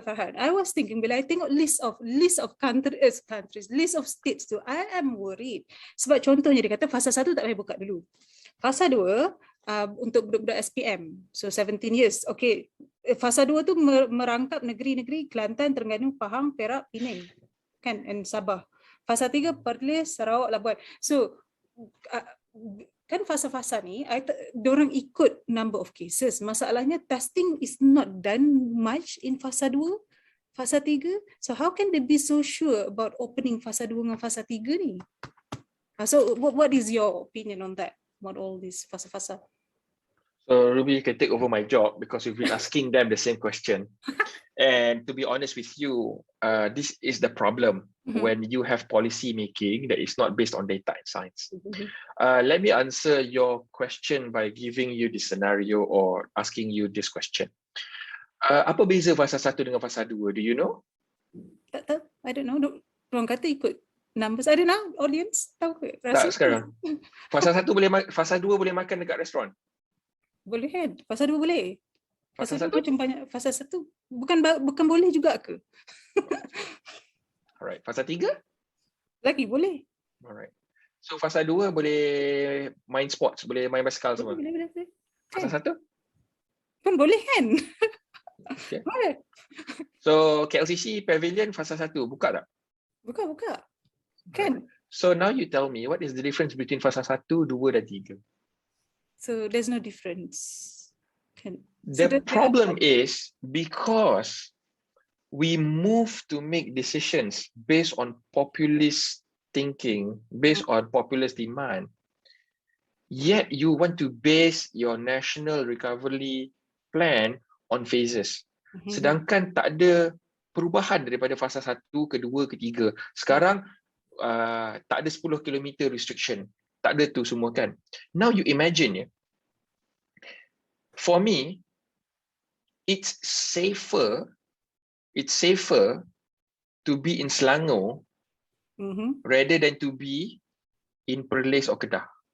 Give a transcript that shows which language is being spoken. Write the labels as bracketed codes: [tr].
[en] Farhan, I was thinking [ms] bila [en] I tengok list of countries, list of states tu, I am worried. [ms] Sebab contohnya dia kata fasa 1 tak payah buka dulu. Fasa 2 untuk budak-budak SPM, so 17 years. Okay, fasa 2 tu merangkap negeri-negeri Kelantan, Terengganu, Pahang, Perak, Penang kan, and Sabah. Fasa 3 Perlis, Sarawak, Labuan. So kan fasa-fasa ni, diorang ikut [en] number of cases. [ms] Masalahnya [en] testing is not done much in fasa 2, fasa 3. So how can they be so sure about opening fasa 2 [ms] dengan [en] fasa 3 ni? So what is your opinion on that, about all this fasa-fasa? So Ruby can take over my job because you've been asking them the same question. And to be honest with you, this is the problem when you have policy making that is not based on data and science. Let me answer your question by giving you the scenario or asking you this question. [ms] Apa beza fasa 1 dengan fasa 2? [en] Do you know? [ms] Tak tahu. [en] I don't know. [ms] Orang kata ikut numbers. [en] I don't know. [ms] Audience tahu ke? Tak sekarang. Fasa 1 fasa 2 boleh makan dekat restoran. Boleh kan? Fasa 2 boleh. Fasa 1 macam banyak. Fasa 1 bukan boleh juga ke? [en] Alright. Fasa 3? [ms] Lagi boleh. [en] Alright. [ms] So fasa 2 boleh main sports, boleh main basikal semua. Boleh. Fasa 1? Pun boleh kan? [en] Okay. [ms] Boleh. So KLCC Pavilion fasa 1 buka tak? Buka. Kan? [en] So now you tell me what is the difference between fasa 1, 2 [ms] dan [en] 3? So there's no difference. [ms] Kan? [en] The problem is because we move to make decisions based on populist thinking, based on populist demand, yet you want to base your national recovery plan on phases. [ms] Sedangkan tak ada perubahan daripada fasa 1 ke 2 ke 3. Sekarang tak ada 10 km restriction. Tak ada tu semua kan. [en] Now you imagine, for me, it's safer to be in Selangor rather than to be in Perlis or Kedah.